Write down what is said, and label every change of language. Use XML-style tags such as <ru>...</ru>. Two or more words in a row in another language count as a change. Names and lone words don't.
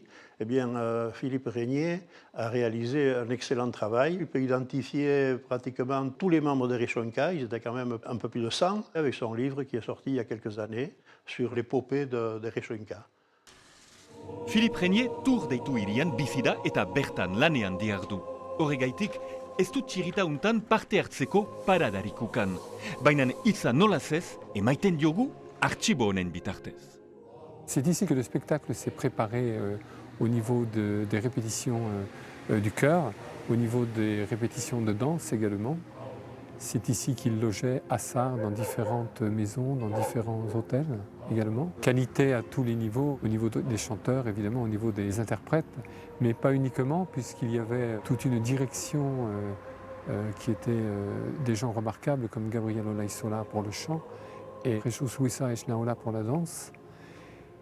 <fr>Eh bien, Philippe Régnier a réalisé un excellent travail. Il peut identifier pratiquement tous les membres d'Eresonka. Ils étaient quand même un peu plus de 100, avec son livre qui est sorti il y a quelques années sur l'épopée d'Eresonka.</fr> <eu>Philippe Régnier tour deitu hirian bizida eta bertan lanean dihardu. Horregaitik, ez du txirita untan parte hartzeko paradarik ukan. Baina hitza nolaz ez, emaiten diogu artxibo honen bitartez.</eu> <fr>C'est ici que le spectacle s'est préparé au niveau des répétitions du chœur, au niveau des répétitions de danse également. C'est ici qu'il logeait à Sarre dans différentes maisons, dans différents hôtels également. Qualité à tous les niveaux, au niveau des chanteurs évidemment, au niveau des interprètes, mais pas uniquement puisqu'il y avait toute une direction qui était des gens remarquables comme Gabriel Olaizola pour le chant et Jesus Huiza Echnaola pour la danse.</fr>